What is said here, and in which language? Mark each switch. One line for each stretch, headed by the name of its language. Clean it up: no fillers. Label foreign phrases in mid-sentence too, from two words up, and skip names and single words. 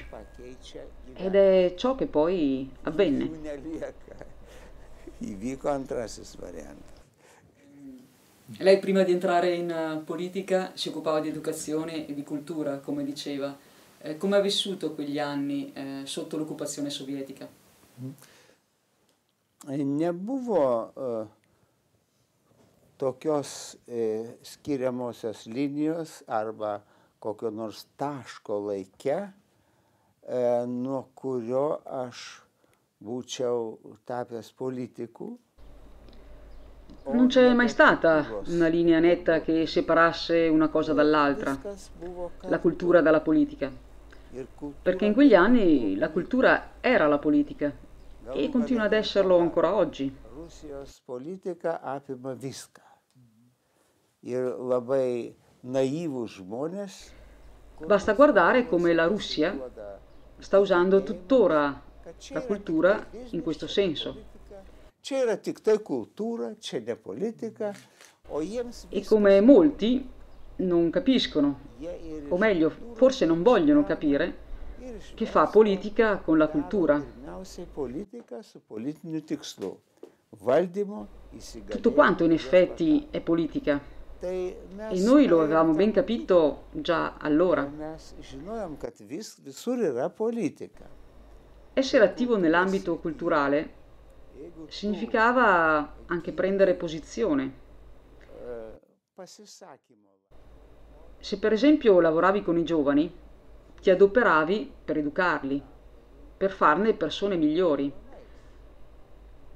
Italian: Ed è ciò che poi avvenne. Lei prima di entrare in politica si occupava di educazione e di cultura, come diceva. Come ha vissuto quegli anni sotto l'occupazione sovietica?
Lithuanian: Nebuvo tokios skiriamosios linijos arba kokio nors taško laike, nuo kurio aš būčiau tapęs politiku.
Italian: Non c'è mai stata una linea netta che separasse una cosa dall'altra, la cultura dalla politica, perché in quegli anni la cultura era la politica e continua ad esserlo ancora oggi.
Lithuanian: Rusijos politika apima viską. Ir labai naivūs žmonės.
Italian: Basta guardare come la Russia sta usando tuttora la cultura in questo senso.
Lithuanian: Čia yra tik tai kultūra, čia ne politika, o jiems
Italian: E come molti non capiscono, o meglio, forse non vogliono capire, che fa politica con la cultura.
Lithuanian: pirmiausiai politika su politiniu tikslu valdymo
Italian: Tutto quanto in effetti è politica.
Lithuanian: Tai
Italian: E noi lo avevamo ben capito già allora.
Lithuanian: mes žinojom, kad visur yra politika.
Italian: Essere attivo nell'ambito culturale significava anche prendere posizione.
Lithuanian: Pasisakymo.
Italian: Se per esempio lavoravi con i giovani, ti adoperavi per educarli, per farne persone migliori.